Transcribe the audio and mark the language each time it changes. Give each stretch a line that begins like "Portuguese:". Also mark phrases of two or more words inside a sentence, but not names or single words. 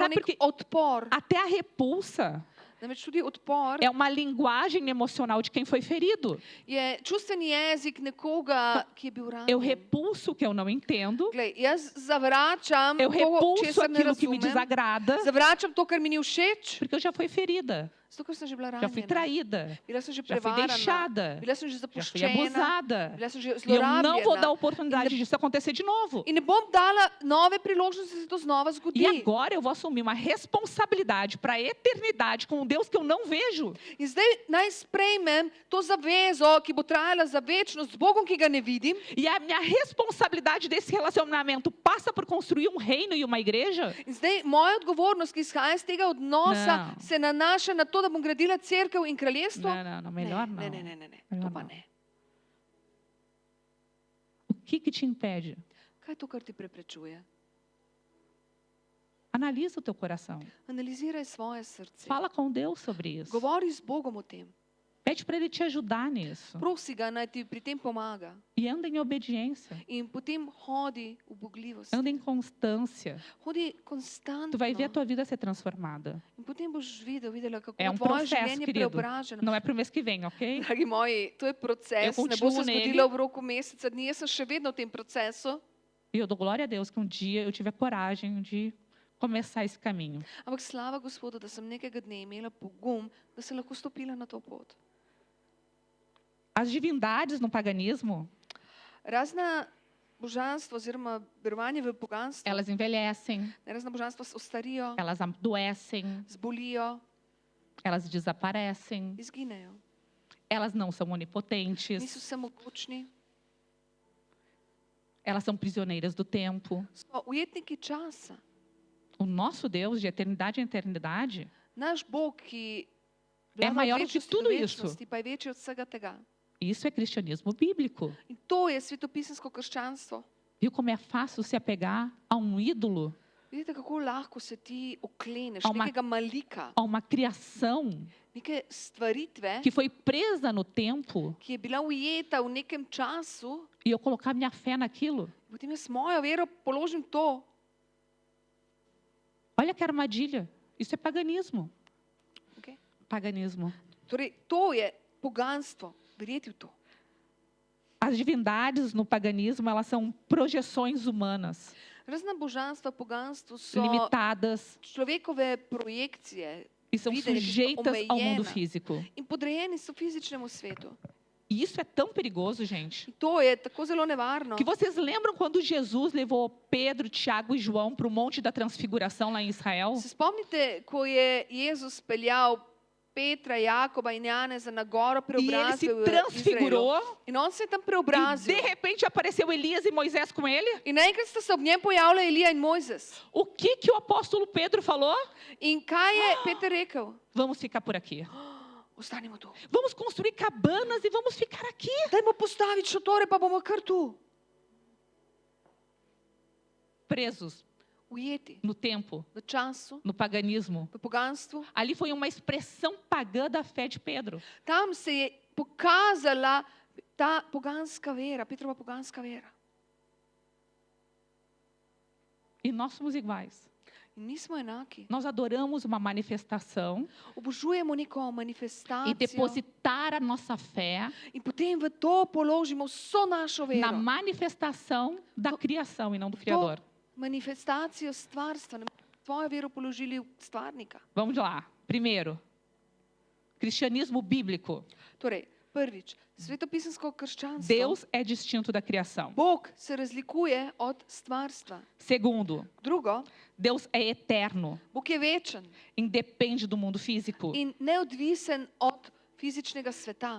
Portuguese: Sabe
Slovenian: nek
Portuguese: porque-
Slovenian: odpor?
Portuguese: Até a repulsa
Slovenian: Namreč tudi odpor
Portuguese: é uma linguagem emocional de quem foi ferido.
Slovenian: je čustveni jezik nekoga, ki je bil
Portuguese: Eu
Slovenian: ranjen.
Portuguese: repulso o que eu não entendo,
Slovenian: Glej, jaz zavračam
Portuguese: eu
Slovenian: to,
Portuguese: repulso
Slovenian: česar ne
Portuguese: aquilo que me
Slovenian: razumem,
Portuguese: desagrada,
Slovenian: zavračam to, kar mi ni všeč,
Portuguese: porque eu já fui ferida,
Slovenian: zato ker sem že bila
Portuguese: já fui
Slovenian: ranjena.
Portuguese: traída,
Slovenian: Bila sem že
Portuguese: já fui
Slovenian: prevarana,
Portuguese: deixada,
Slovenian: bila sem že
Portuguese: já fui
Slovenian: zapuščena,
Portuguese: abusada.
Slovenian: bila sem že
Portuguese: E eu não vou dar
Slovenian: zlorabljena.
Portuguese: oportunidade disso acontecer de novo.
Slovenian: In ne bom dala nove priložnosti, da se to znova zgodi.
Portuguese: E agora eu vou assumir uma responsabilidade para a eternidade com um Deus que eu não vejo.
Slovenian: In zdaj naj sprejmem to zavezo, ki bo trajala za večnost z Bogom, ki ga ne vidim.
Portuguese: E a minha responsabilidade desse relacionamento passa por construir um reino e uma igreja?
Slovenian: In zdaj moja odgovornost, ki izhaja iz tega odnosa, Ne. se nanaša na to, da bom gradila cerkev in kraljestvo.
Portuguese: Não, melhor não.
Slovenian: Ne. To
Portuguese: Melhor
Slovenian: pa
Portuguese: não.
Slovenian: ne.
Portuguese: O que te impede?
Slovenian: Kaj je to, kar ti preprečuje?
Portuguese: Analisa o teu coração.
Slovenian: Analiziraj svoje srce.
Portuguese: Fala com Deus sobre isso.
Slovenian: Govori z Bogom o tem.
Portuguese: Pede para Ele te ajudar nisso.
Slovenian: Prosi ga, naj ti pri tem pomaga.
Portuguese: E anda em obediência.
Slovenian: In potem hodi v bogljivost.
Portuguese: Anda em constância.
Slovenian: Hodi konstantno.
Portuguese: Tu vai ver a tua vida ser transformada.
Slovenian: In potem boš videla, kako
Portuguese: É
Slovenian: je
Portuguese: um
Slovenian: tvoje
Portuguese: processo,
Slovenian: življenje
Portuguese: querido.
Slovenian: preobraženo.
Portuguese: Não é para o mês que vem, ok?
Slovenian: Dragi moji, to je proces,
Portuguese: Eu
Slovenian: ne bo
Portuguese: continuo
Slovenian: se
Portuguese: nele.
Slovenian: zgodilo v roku meseca dni, jaz sem še vedno v tem procesu.
Portuguese: E eu dou glória a Deus que um dia eu tive a coragem de começar esse caminho.
Slovenian: Ampak slava Gospodu, da sem nekega dne imela pogum, da sem lahko stopila na to pot.
Portuguese: As divindades no paganismo,
Slovenian: Razna božanstva oziroma verovanje v poganstvo,
Portuguese: elas envelhecem,
Slovenian: razna božanstva ostarijo,
Portuguese: elas adoecem,
Slovenian: zbolijo,
Portuguese: elas desaparecem,
Slovenian: izginejo.
Portuguese: elas não são onipotentes,
Slovenian: Niso vsemogočni,
Portuguese: elas são prisioneiras do tempo.
Slovenian: so ujetniki časa.
Portuguese: O nosso Deus, de eternidade em eternidade,
Slovenian: Naš Bog, ki
Portuguese: É
Slovenian: vlada
Portuguese: maior
Slovenian: od
Portuguese: do que
Slovenian: večnosti
Portuguese: tudo
Slovenian: do
Portuguese: isso.
Slovenian: večnosti, pa je večji od vsega tega.
Portuguese: isso é cristianismo bíblico.
Slovenian: In to je svetopisansko krščanstvo.
Portuguese: Viu como é fácil se apegar a um ídolo?
Slovenian: Vidite, kako lahko se ti okleneš
Portuguese: Há uma-
Slovenian: nekega malika,
Portuguese: a uma criação
Slovenian: neke stvaritve,
Portuguese: que foi presa no tempo
Slovenian: ki je bila ujeta v nekem času,
Portuguese: e eu colocar minha fé naquilo.
Slovenian: potem jaz mojo vero položim to.
Portuguese: Olha que armadilha. Isso é paganismo.
Slovenian: Okay?
Portuguese: Paganismo.
Slovenian: Torej, to je poganstvo, verjeti v to.
Portuguese: As divindades no paganismo, elas são projeções humanas,
Slovenian: Razna božanstva, poganstvo so
Portuguese: limitadas
Slovenian: človekove projekcije
Portuguese: e são
Slovenian: videnje, ki so
Portuguese: sujeitas ao mundo
Slovenian: omejena
Portuguese: físico.
Slovenian: in podrejeni so fizičnemu svetu.
Portuguese: E isso é tão perigoso, gente.
Slovenian: In to je tako zelo nevarno.
Portuguese: Que vocês lembram quando Jesus levou Pedro, Tiago e João para o Monte da Transfiguração lá em Israel?
Slovenian: Se spomnite, ko je Jezus peljal Petra, Jakoba in Janeza na goro
Portuguese: E ele se
Slovenian: preobrazbe v Izraelu.
Portuguese: transfigurou
Slovenian: In on se je tam
Portuguese: e
Slovenian: preobrazil.
Portuguese: de repente apareceu Elias e Moisés com ele.
Slovenian: In naenkrat sta se ob njem pojavila Elija in Mojzes.
Portuguese: O que o apóstolo Pedro falou?
Slovenian: In kaj je Peter rekel?
Portuguese: Vamos ficar por aqui.
Slovenian: Ostanimo tu.
Portuguese: Vamos construir cabanas e vamos ficar aqui.
Slovenian: Dajmo postaviti šotore, pa bomo kar tu.
Portuguese: Presos
Slovenian: Ujeti
Portuguese: no tempo,
Slovenian: v času,
Portuguese: no paganismo.
Slovenian: v poganstvu.
Portuguese: Ali foi uma expressão pagã da fé de Pedro.
Slovenian: Tam se je pokazala ta poganska vera, Petrova poganska vera.
Portuguese: E nós somos iguais.
Slovenian: In mi smo enaki.
Portuguese: Nós adoramos uma manifestação
Slovenian: Obožujemo neko
Portuguese: e
Slovenian: manifestacijo
Portuguese: depositar a nossa fé
Slovenian: in potem v to položimo vso našo
Portuguese: na
Slovenian: vero.
Portuguese: manifestação da criação e não do Criador.
Slovenian: Manifestacijo stvarstva. Tvojo vero položili v stvarnika.
Portuguese: Vamos lá. Primeiro, cristianismo bíblico.
Slovenian: Torej, prvič, svetopisansko krščanstvo.
Portuguese: Deus é distinto da criação.
Slovenian: Bog se razlikuje od stvarstva.
Portuguese: Segundo,
Slovenian: Drugo,
Portuguese: Deus é eterno,
Slovenian: Bog je večen
Portuguese: independe do mundo físico.
Slovenian: in neodvisen od fizičnega sveta.